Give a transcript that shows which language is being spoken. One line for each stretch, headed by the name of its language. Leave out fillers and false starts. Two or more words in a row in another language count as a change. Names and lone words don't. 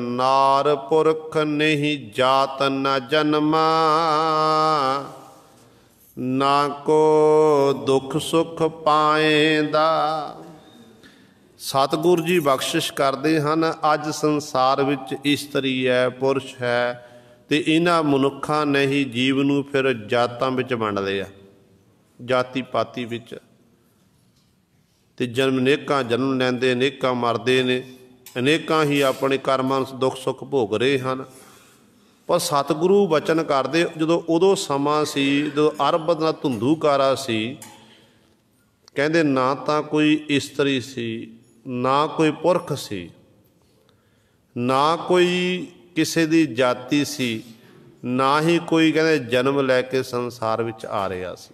Punjabi: ਨਾਰ ਪੁਰਖ ਨਹੀਂ ਜਾਤ ਨਾ ਜਨਮਾ, ਨਾ ਕੋ ਦੁੱਖ ਸੁੱਖ ਪਾਏਂਦਾ। ਸਤਿਗੁਰੂ ਜੀ ਬਖਸ਼ਿਸ਼ ਕਰਦੇ ਹਨ। ਅੱਜ ਸੰਸਾਰ ਵਿੱਚ ਇਸਤਰੀ ਹੈ, ਪੁਰਸ਼ ਹੈ, ਅਤੇ ਇਹਨਾਂ ਮਨੁੱਖਾਂ ਨੇ ਹੀ ਜੀਵ ਨੂੰ ਫਿਰ ਜਾਤਾਂ ਵਿੱਚ ਵੰਡ ਲਿਆ। ਜਾਤਿ ਪਾਤਿ ਵਿੱਚ, ਤੇ ਜਨਮ ਅਨੇਕਾਂ ਜਨਮ ਲੈਂਦੇ, ਅਨੇਕਾਂ ਮਰਦੇ ਨੇ, ਅਨੇਕਾਂ ਹੀ ਆਪਣੇ ਕਰਮਾਂ ਨੂੰ ਦੁੱਖ ਸੁੱਖ ਭੋਗ ਰਹੇ ਹੈਂ। ਪਰ ਸਤਿਗੁਰੂ ਬਚਨ ਕਰਦੇ ਜੋ ਉਦੋਂ ਸਮਾਂ ਸੀ, ਜੋ ਅਰਬਦ ਕਾ ਧੁੰਧੂਕਾਰਾ ਸੀ, ਕਹਿੰਦੇ ਨਾ ਤਾਂ ਕੋਈ ਇਸਤਰੀ ਸੀ, ਨਾ ਕੋਈ ਪੁਰਖ ਸੀ, ਨਾ ਕੋਈ ਕਿਸੇ ਦੀ ਜਾਤਿ ਸੀ, ਨਾ ਹੀ ਕੋਈ ਕਹਿੰਦੇ ਜਨਮ ਲੈ ਕੇ ਸੰਸਾਰ ਵਿੱਚ ਆ ਰਿਹਾ ਸੀ।